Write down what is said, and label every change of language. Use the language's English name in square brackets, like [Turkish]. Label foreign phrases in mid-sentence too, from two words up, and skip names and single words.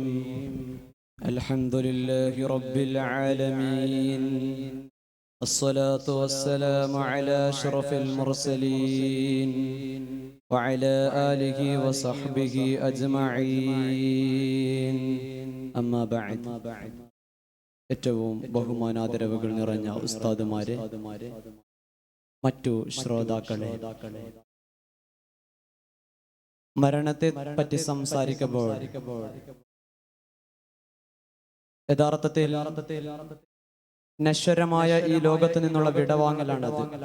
[Arabic] الحمد لله رب العالمين. الصلاة والسلام على أشرف المرسلين وعلى آله وصحبه أجمعين. أما بعد. [Malayalam] ഏറ്റവും ബഹുമാനാദരവുകൾ നിറഞ്ഞ ഉസ്താദുമാരെ, മറ്റു ശ്രോതാക്കളെ, മരണത്തെ പറ്റി സംസാരിക്കുമ്പോൾ യഥാർത്ഥത്തിൽ നശ്വരമായ ഈ ലോകത്ത് നിന്നുള്ള വിടവാങ്ങലാണത്.